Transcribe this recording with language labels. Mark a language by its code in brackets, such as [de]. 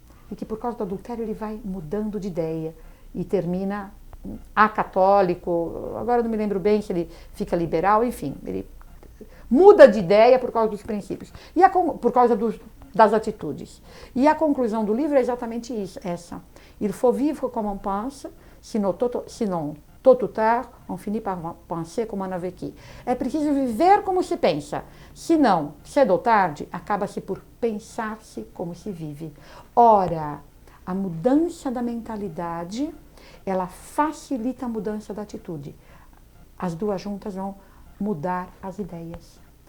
[pt] E que por causa do adultério ele vai mudando de ideia e termina acatólico. Agora eu não me lembro bem se ele fica liberal, enfim, ele muda de ideia por causa dos princípios e por causa das atitudes. E a conclusão do livro é exatamente isso, essa. [fr] Il faut vivre comme on pense, sinon tôt ou tard, on finit par penser comme on a vécu. [pt] É preciso viver como se pensa, senão, cedo ou tarde, acaba-se por pensar-se como se vive. Ora, a mudança da mentalidade, ela facilita a mudança da atitude. As duas juntas vão mudar as ideias.